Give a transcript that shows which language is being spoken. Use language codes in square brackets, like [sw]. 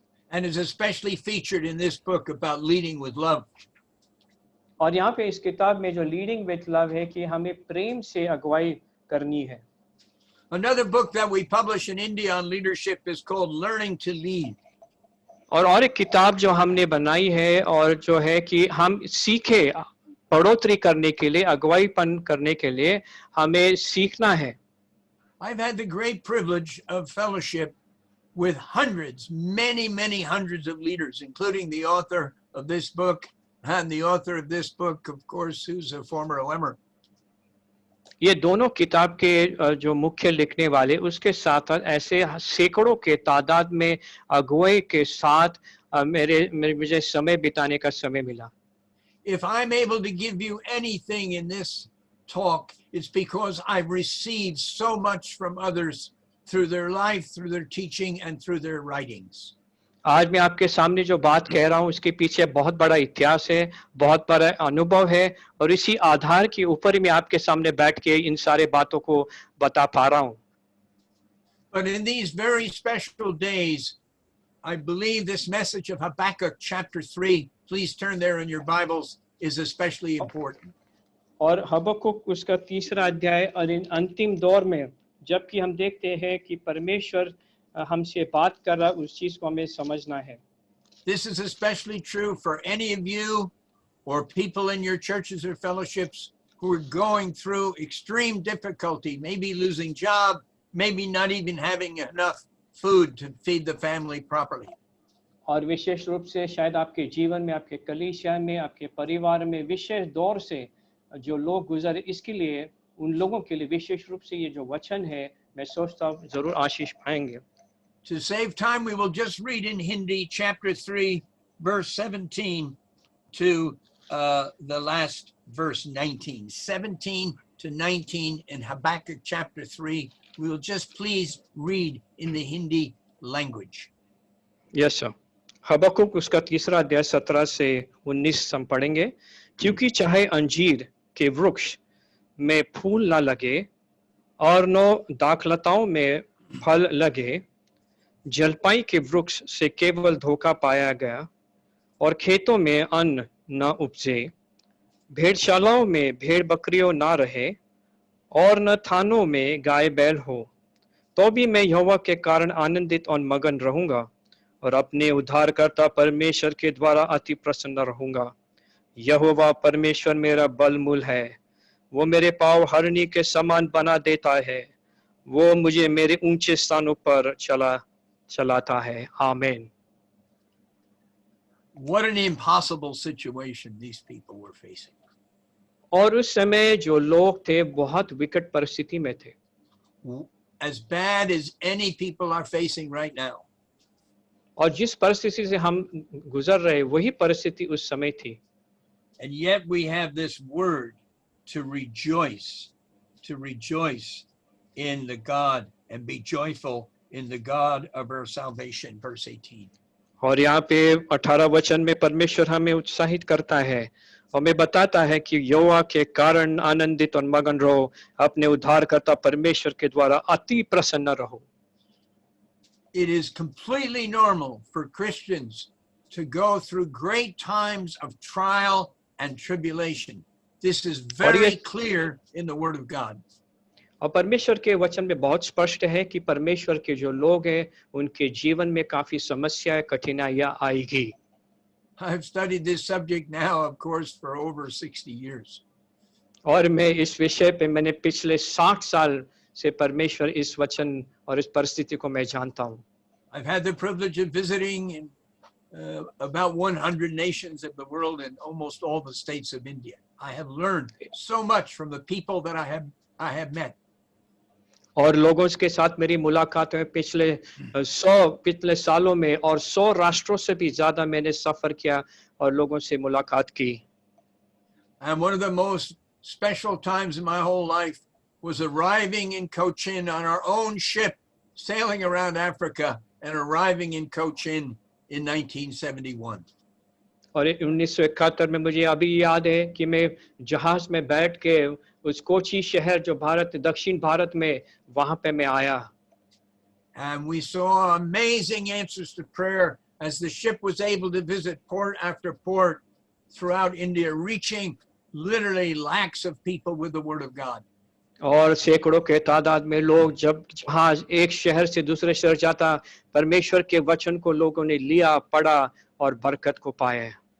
[en] And is especially featured in this book about leading with love. [hi] और यहाँ पे इस किताब में जो लीडिंग विथ लव है कि हमें प्रेम से अगुवाई करनी है। [en] Another book that we publish in India on leadership is called Learning to Lead. [hi] और एक किताब जो हमने बनाई है और जो है कि हम सीखे बढ़ोतरी करने के लिए, अगुवाईपन करने के लिए हमें सीखना है। [en] I've had the great privilege of fellowship with hundreds, many hundreds of leaders, including the author of this book and the author of this book, of course, who's a former OMer. [hi] ये दोनों किताब के जो मुख्य लिखने वाले उसके साथ ऐसे सैकड़ों के तादाद में अगुवाई के साथ मुझे समय बिताने का समय मिला। [en] If I'm able to give you anything in this talk, it's because I've received so much from others through their life, through their teaching, and through their writings. [hi] आज मैं आपके सामने जो बात कह रहा हूँ उसके पीछे बहुत बड़ा इतिहास है, बहुत बड़ा अनुभव है और इसी आधार के ऊपर ही मैं आपके सामने बैठ के इन सारे बातों को बता पा रहा हूँ। [en] But in these very special days, I believe this message of Habakkuk chapter 3, please turn there in your Bibles, is especially important. [hi] और हबक्कुक उसका 3रा अध्याय और इन अंतिम दौर में जबकि हम देखते हैं कि परमेश्वर हमसे बात कर रहा, उस चीज को हमें समझना है। [en] This is especially true for any of you or people in your churches or fellowships who are going through extreme difficulty, maybe losing job, maybe not even having enough food to feed the family properly. [hi] और विशेष रूप से शायद आपके जीवन में, आपके कलीसिया में, आपके परिवार में विशेष दौर से जो लोग गुजरे, इसके लिए उन लोगों के लिए विशेष रूप से ये जो वचन है मैं सोचता हूँ जरूर आशीष पाएंगे। [en] To save time, we will just read in Hindi chapter 3, verse 17 to the last verse 19. 17 to 19 in Habakkuk chapter 3. We will just please read in the Hindi language. Yes sir. [hi] हबक्कुक उसका तीसरा अध्याय 17 से 19 हम पढ़ेंगे। क्योंकि चाहे अंजीर के वृक्ष में फूल ना लगे और न दाखलताओं में फल लगे, जलपाई के वृक्ष से केवल धोखा पाया गया और खेतों में अन्न न उपजे, भेड़शालाओं में भेड़ बकरियों ना रहे और न थानों में गाय बैल हो, तो भी मैं यहोवा के कारण आनंदित और मगन रहूंगा और अपने उद्धारकर्ता परमेश्वर के द्वारा अति प्रसन्न रहूंगा। यहोवा परमेश्वर मेरा बलमूल है, वो मेरे पाँव हरनी के समान बना देता है, वो मुझे मेरे ऊंचे स्थानों पर चलाता है। आमीन। [en] What an impossible situation these people were facing. [hi] और उस समय जो लोग थे बहुत विकट परिस्थिति में थे, [en] As bad as any people are facing right now. [hi] और जिस परिस्थिति से हम गुजर रहे वही परिस्थिति उस समय थी। [en] And yet we have this word to rejoice in the God and be joyful in the God of our salvation, verse 18. [hi] और यहाँ पे 18 वचन में परमेश्वर हमें उत्साहित करता है, हमें बताता है कि यहोवा के कारण आनंदित और मगन रहो, अपने उद्धारकर्ता परमेश्वर के द्वारा अति प्रसन्न रहो। [en] It is completely normal for Christians to go through great times of trial and tribulation. This is very clear in the Word of God. [hi] और परमेश्वर के वचन में बहुत स्पष्ट है कि परमेश्वर के जो लोग हैं उनके जीवन में काफी समस्याएं, कठिनाइयां आएगी। [en] I've studied this subject now, of course, for over 60 years. [hi] और मैं इस विषय पे मैंने पिछले 60 साल से परमेश्वर इस वचन और इस परिस्थिति को मैं जानता हूँ। [en] I've had the privilege of visiting in about 100 nations of the world and almost all the states of India. I have learned so much from the people that I have met. [hi] और लोगों के साथ मेरी मुलाकात में पिछले सालों में और 100 राष्ट्रों से भी ज्यादा मैंने सफर किया और लोगों से मुलाकात की। [en] And one of the most special times in my whole life was arriving in Cochin on our own ship, sailing around Africa and arriving in Cochin in 1971. [hi] और 1971 में मुझे अभी याद है कि मैं जहाज में बैठ के उस कोची शहर जो दक्षिण भारत में वहां पे मैं आया। [en] And we saw amazing answers to prayer as the ship was able to visit port after port throughout India, reaching literally lakhs of people with the Word of God. [hi] और सैकड़ों के तादाद में लोग जब जहाज एक शहर से दूसरे शहर जाता, परमेश्वर के वचन को लोगों ने लिया, पढ़ा और बरकत को पाया।